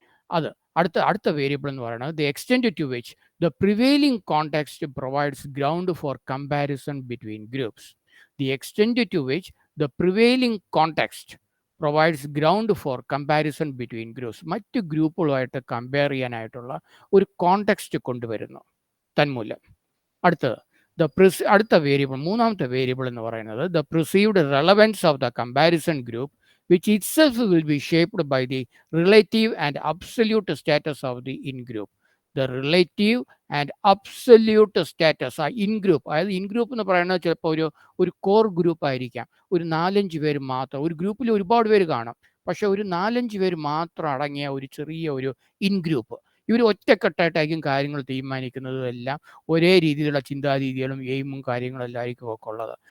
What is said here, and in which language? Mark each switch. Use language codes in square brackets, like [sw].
[ml] അത് അടുത്ത വേരിയബിൾ എന്ന് പറയുന്നത് [en] The extend to which the prevailing context provides ground for comparison between groups. The extend to which the prevailing context provides ground for comparison between groups. [ml] മറ്റ് ഗ്രൂപ്പുകളുമായിട്ട് compare ചെയ്യാനായിട്ടുള്ള ഒരു context കൊണ്ടുവരുന്നു തന്മൂലം. അടുത്ത വേരിയബിൾ, മൂന്നാമത്തെ വേരിയബിൾ എന്ന് പറയുന്നത് [en] The perceived relevance of the comparison group which itself will be shaped by the relative and absolute status of the in-group. The relative and absolute status [ml] ആ in-group, അതായത് in-group എന്ന് പറയുന്നത് ചിലപ്പോൾ ഒരു കോർ ഗ്രൂപ്പ് ആയിരിക്കാം. ഒരു 4-5 പേര് മാത്രം, ഒരു ഗ്രൂപ്പിൽ ഒരുപാട് പേര് കാണും, പക്ഷെ ഒരു 4-5 പേര് മാത്രം അടങ്ങിയ ഒരു ചെറിയ ഒരു ഇൻ-ഗ്രൂപ്പ്. ഇവർ ഒറ്റക്കെട്ടായിട്ടായിരിക്കും കാര്യങ്ങൾ തീരുമാനിക്കുന്നതും എല്ലാം ഒരേ രീതിയിലുള്ള ചിന്താരീതികളും എയിമും കാര്യങ്ങളെല്ലാം ആയിരിക്കും ഒക്കെ ഉള്ളത്.